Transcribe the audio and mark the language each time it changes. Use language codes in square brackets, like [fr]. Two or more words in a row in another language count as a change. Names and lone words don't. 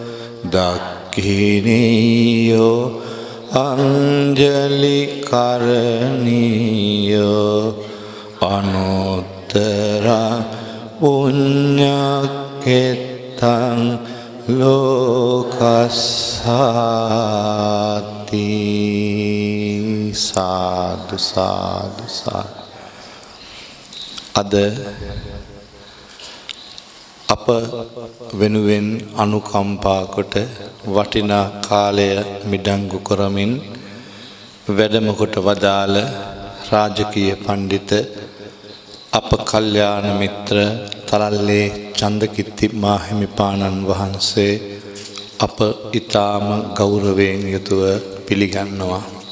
[pi] දක්ඛිනේයෝ අංජලි කරණීයෝ අනුත්තර පුඤ්ඤකෙත්තං ලෝකස්සාති සාදු සාදු සාදු. [si] අද අප වෙනුවෙන් අනුකම්පා කොට වටිනා කාලය මිඩංගු කරමින් වැඩම කොට වදාළ රාජකීය පඬිත අප කල්යාණ මිත්‍ර තලල්ලේ චන්දකිත්ති මාහිමිපාණන් වහන්සේ අප ඊටාම ගෞරවයෙන් යුතුව පිළිගන්නවා.